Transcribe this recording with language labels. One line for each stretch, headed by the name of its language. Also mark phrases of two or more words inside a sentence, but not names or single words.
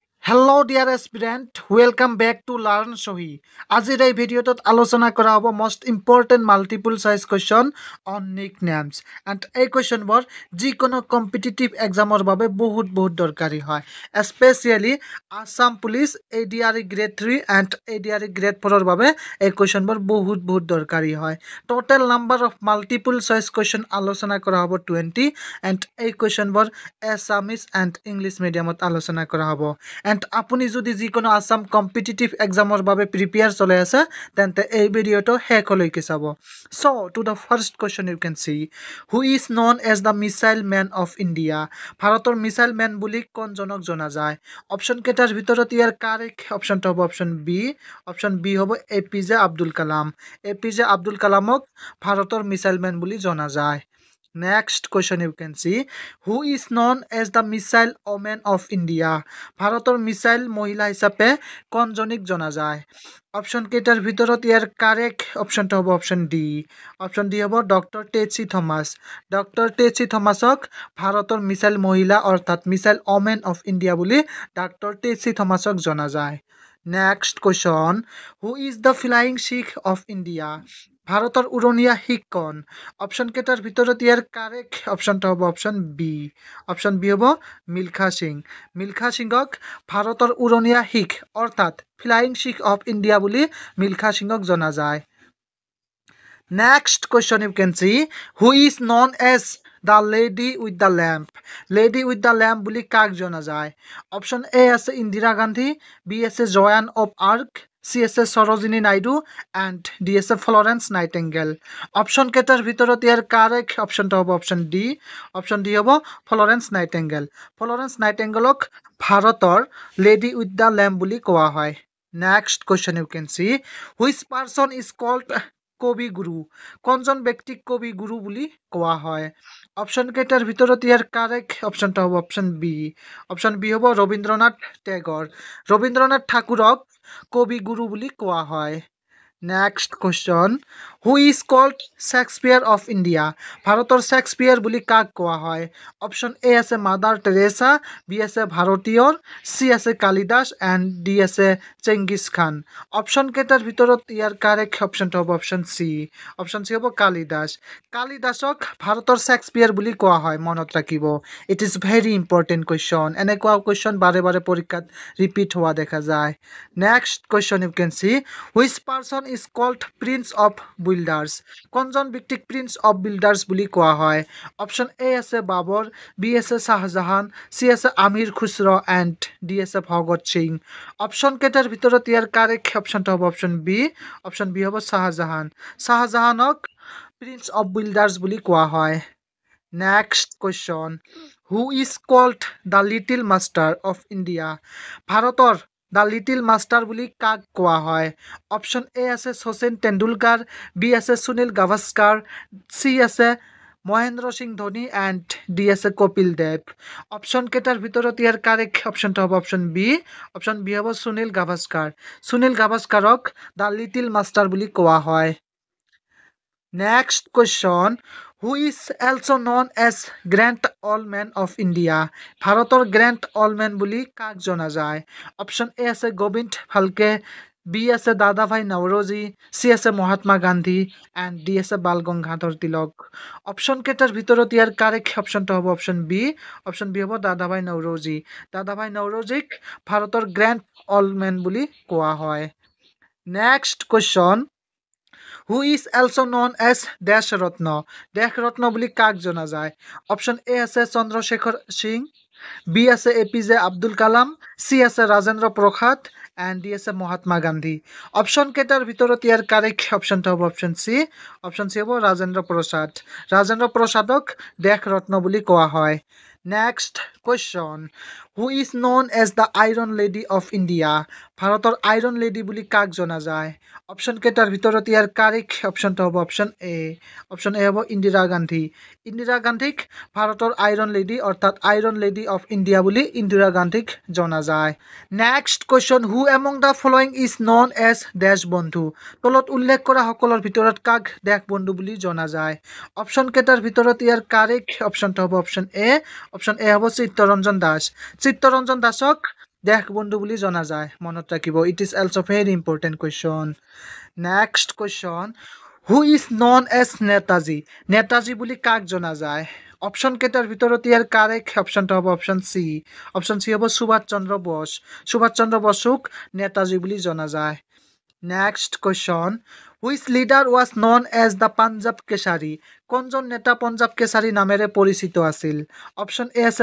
English: Hello dear aspirant, welcome back to Learn Shohi.
Assamese: আজিৰ এই ভিডিঅ'টোত আলোচনা কৰা হ'ব
English: most important multiple choice question on nicknames and
Assamese: এই questionবোৰ যিকোনো
English: competitive examৰ
Assamese: বাবে বহুত দৰকাৰী হয়,
English: especially Assam Police ADRE grade 3 and ADRE grade 4
Assamese: ৰ বাবে এই questionবোৰ বহুত দৰকাৰী হয়.
English: Total number of multiple choice question
Assamese: আলোচনা কৰা হ'ব 20 and এই questionবোৰ
English: Assamese and English mediumত
Assamese: আলোচনা কৰা হ'ব. And আপুনি যদি যিকোনো আসাম
English: competitive exam
Assamese: বাবে প্ৰিপেয়াৰ চলে আছে তেন্তে এই ভিডিঅটো শেষলৈকে চাব.
English: So to the first question you can see, who is known as the missile man of India?
Assamese: ভাৰতৰ
English: missile man
Assamese: বুলি কোনজনক জনা যায়? অপশন কেইটাৰ ভিতৰত ইয়াৰ
English: correct option
Assamese: হ'ব
English: option B
Assamese: হ'ব APJ আব্দুল কালাম. APJ আব্দুল কালামক ভাৰতৰ
English: missile man
Assamese: বুলি জনা যায়. Next question you can see, who is known as the missile woman of India? ভাৰতৰ মিসাইল মহিলা হিচাপে কোনজনীক জনা যায়? অপশন কেইটাৰ ভিতৰত ইয়াৰ
English: correct option
Assamese: হ'ব
English: option D
Assamese: হ'ব ডক্টৰ টেচি থমাস. ডক্টৰ টেচি থমাসক ভাৰতৰ মিসাইল মহিলা অৰ্থাৎ
English: missile woman of India
Assamese: বুলি ডক্টৰ টেচি থমাসক জনা যায়. Next question, who is the flying Sikh of India? ভাৰতৰ উৰণীয়া শিখ কোন? অপশন কেইটাৰ ভিতৰত ইয়াৰ
English: correct option
Assamese: হ'ব
English: option B
Assamese: হ'ব মিলখা সিং. মিলখা সিংক ভাৰতৰ উৰণীয়া শিখ অৰ্থাৎ
English: flying Sikh of India
Assamese: বুলি মিলখা সিংক জনা যায়. Next question you can see, who is known as the lady with the lamp?
English: Lady with the lamp
Assamese: বুলি কাক জনা যায়?
English: option A
Assamese: আছে ইন্দিৰা গান্ধী, বি আছে জয়ান অফ আৰ্ক, সি আছে সৰোজিনী নাইডু এণ্ড ডি আছে ফ্লৰেন্স নাইটেঙ্গেল. অপশন কেইটাৰ ভিতৰত ইয়াৰ
English: correct option
Assamese: হ'ব
English: option D
Assamese: হ'ব ফ্লৰেন্স নাইটেঙ্গেল. ফ্লৰেন্স নাইটেঙ্গেলক ভাৰতৰ
English: lady with the lamp
Assamese: বুলি কোৱা হয়.
English: Next question you can see, which person is called
Assamese: কবি গুৰু? কোনজন ব্যক্তিক কবি গুৰু বুলি কোৱা হয়? অপশন কেইটাৰ ভিতৰত ইয়াৰ
English: correct option
Assamese: হ'ব
English: option B
Assamese: হ'ব ৰবীন্দ্ৰনাথ টেগৰ. ৰবীন্দ্ৰনাথ ঠাকুৰক কবি গুৰু বুলি কোৱা হয়.
English: Next question, who is called Shakespeare of India?
Assamese: ভাৰতৰ শেক্সপিয়াৰ বুলি কাক কোৱা হয়?
English: option A
Assamese: আছে মাদাৰ টেৰেসা, বি আছে ভাৰতীয়ৰ, সি আছে কালিদাস এণ্ড ডি আছে চেঙ্গিস খান. অপশন কেইটাৰ ভিতৰত ইয়াৰ
English: correct option
Assamese: হ'ব
English: option C
Assamese: হ'ব কালিদাস. কালিদাসক ভাৰতৰ শেক্সপিয়াৰ বুলি কোৱা হয়, মনত ৰাখিব.
English: It is very important question.
Assamese: এনেকুৱা কুৱেশ্যন বাৰে পৰীক্ষাত ৰিপিট হোৱা দেখা যায়.
English: Next question you can see, which person is called Prince of Builders?
Assamese: কোনজন ব্যক্তিক
English: Prince of Builders
Assamese: বুলি কোৱা হয়?
English: option A
Assamese: আছে বাবৰ, বি আছে শাহজাহান, সি আছে আমিৰ খুসৰ এণ্ড ডি আছে ভগত সিং. অপশন কেইটাৰ ভিতৰত ইয়াৰ
English: correct option
Assamese: হ'ব
English: option B
Assamese: হ'ব শাহজাহান. শাহজাহানক
English: Prince of Builders
Assamese: বুলি কোৱা হয়.
English: Next question, who is called the little master of India?
Assamese: ভাৰতৰ
English: the little master
Assamese: বুলি কাক কোৱা হয়?
English: option A
Assamese: আছে শচীন তেণ্ডুলকাৰ, বি আছে সুনীল গাভাস্কাৰ, সি আছে মহেন্দ্ৰ সিং ধোনী এণ্ড ডি আছে কপিল দেৱ. অপশন কেইটাৰ ভিতৰত ইয়াৰ
English: correct option
Assamese: হ'ব
English: option B
Assamese: হ'ব সুনীল গাভাস্কাৰ. সুনীল গাভাস্কাৰক
English: the little master
Assamese: বুলি কোৱা হয়.
English: Next question, who is also known as Grand Old Man of India?
Assamese: ভাৰতৰ
English: Grand Old Man
Assamese: বুলি কাক জনা যায়?
English: option A
Assamese: আছে গোবিন্দ ফালকে, বি আছে দাদাভাই নৱৰোজী, সি আছে মহাত্মা গান্ধী এণ্ড ডি আছে বাল গংগাধৰ তিলক. অপশন কেইটাৰ ভিতৰত ইয়াৰ
English: correct option
Assamese: হ'ব
English: option B
Assamese: হ'ব দাদাভাই নৱৰোজী. দাদাভাই নৱৰোজীক ভাৰতৰ
English: Grand Old Man
Assamese: বুলি কোৱা হয়.
English: Next question, who is also known as
Assamese: দেশ ৰত্ন? দেশ ৰত্ন বুলি কাক জনা যায়?
English: option A
Assamese: আছে চন্দ্ৰশেখৰ সিং, বি আছে APJ আব্দুল কালাম, সি আছে ৰাজেন্দ্ৰ প্ৰসাদ এণ্ড ডি আছে মহাত্মা গান্ধী. অপশন কেইটাৰ ভিতৰত ইয়াৰ
English: correct option
Assamese: হ'ব
English: option C
Assamese: হ'ব ৰাজেন্দ্ৰ প্ৰসাদ. ৰাজেন্দ্ৰ প্ৰসাদক দেশ ৰত্ন বুলি কোৱা হয়.
English: Next question, who is known as the Iron Lady of India?
Assamese: ভাৰতৰ
English: Iron Lady
Assamese: বুলি কাক জনা যায়? অপশন কেইটাৰ ভিতৰত ইয়াৰ
English: correct option
Assamese: হ'ব
English: option A
Assamese: হ'ব ইন্দিৰা গান্ধী. ইন্দিৰা গান্ধীক ভাৰতৰ
English: Iron Lady
Assamese: অৰ্থাৎ
English: Iron Lady of India
Assamese: বুলি ইন্দিৰা গান্ধীক জনা যায়.
English: Next question, who among the following is known as দেশবন্ধু?
Assamese: তলত উল্লেখ কৰা সকলৰ ভিতৰত কাক দেশবন্ধু বুলি জনা যায়? অপশন কেইটাৰ ভিতৰত ইয়াৰ
English: correct option
Assamese: হ'ব
English: option A
Assamese: হ'ব চিত্তৰঞ্জন দাস. চিত্তৰঞ্জন দাসক দেশবন্ধু বুলি জনা যায় মনত ৰাখিব
English: It is also very important question next question who is known as Netaji
Assamese: নেতাজী বুলি কাক জনা যায় অপশ্যন কেইটাৰ ভিতৰত ইয়াৰ
English: correct option
Assamese: হ'ব
English: option C
Assamese: হ'ব সুভাষ চন্দ্ৰ বোস সুভাষ চন্দ্ৰ বসুক নেতাজী বুলি জনা যায়
English: next question which leader was known as the Punjab Kesari
Assamese: কোনজন নেতা পঞ্জাৱ কেশাৰী নামেৰে পৰিচিত আছিল
English: option A
Assamese: আছে